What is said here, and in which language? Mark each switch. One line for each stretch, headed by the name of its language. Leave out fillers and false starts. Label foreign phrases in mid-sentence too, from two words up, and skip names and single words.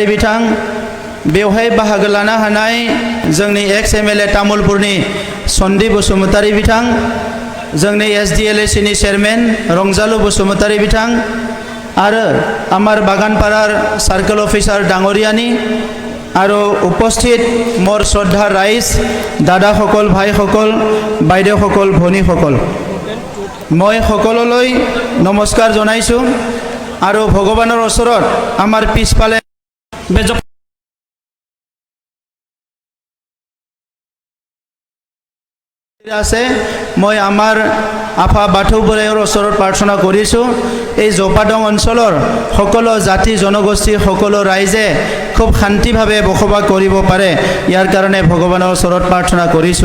Bodo: बिथां, बेवहाय बाहागो लानो हानाय जोंनि एक्स MLA तामुलपुरनि सन्दीप बसुमतारी बिथां, जोंनि SDLACनि चेयारमेन रंजालु बसुमतारी बिथां आरो
Assamese: আমাৰ বাগানপাৰাৰ চাৰ্কল অফিচাৰ ডাঙৰীয়ানী আৰু উপস্থিত মোৰ শ্ৰদ্ধা ৰাইজ দাদাসকল ভাইসকল বাইদেউসকল ভনীসকল মই সকলোলৈ নমস্কাৰ জনাইছোঁ আৰু ভগৱানৰ ওচৰত আমাৰ পিছফালে আছে মই আমাৰ আফা বাথৌ বৰাইৰ ওচৰত প্ৰাৰ্থনা কৰিছোঁ এই জপাদং অঞ্চলৰ সকলো জাতি জনগোষ্ঠী সকলো ৰাইজে খুব শান্তিভাৱে বসবাস কৰিব পাৰে ইয়াৰ কাৰণে ভগৱানৰ ওচৰত প্ৰাৰ্থনা কৰিছোঁ।